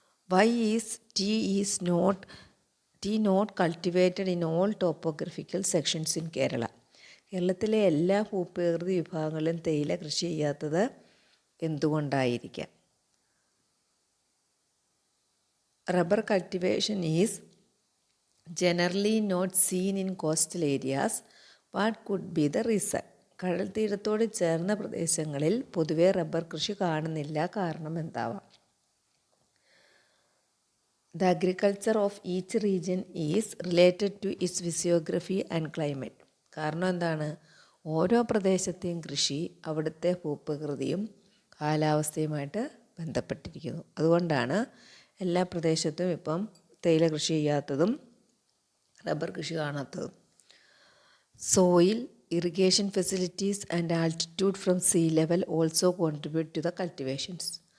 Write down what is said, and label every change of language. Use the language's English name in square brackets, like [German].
[English] Why is tea not cultivated in all topographical sections in Kerala? [Malayalam] കേരളത്തിലെ എല്ലാ ഭൂപ്രകൃതി വിഭാഗങ്ങളിലും തേയില കൃഷി ചെയ്യാത്തത് എന്തുകൊണ്ടായിരിക്കാം? [English] Rubber cultivation is generally not seen in coastal areas. What could be the reason? [Malayalam] കടൽ തീരത്തോട് ചേർന്ന പ്രദേശങ്ങളിൽ പൊതുവെ റബ്ബർ കൃഷി കാണുന്നില്ല, കാരണം എന്താവാം? [English] The agriculture of each region is related to its physiography and climate. [Malayalam] കാരണം എന്താണ്? ഓരോ പ്രദേശത്തെയും കൃഷി അവിടുത്തെ ഭൂപ്രകൃതിയും കാലാവസ്ഥയുമായിട്ട് ബന്ധപ്പെട്ടിരിക്കുന്നു. അതുകൊണ്ടാണ് എല്ലാ പ്രദേശത്തും ഇപ്പം തേയില കൃഷി ചെയ്യാത്തതും റബ്ബർ കൃഷി കാണാത്തതും. [English] Soil, irrigation facilities and altitude from sea level also contribute to the cultivations.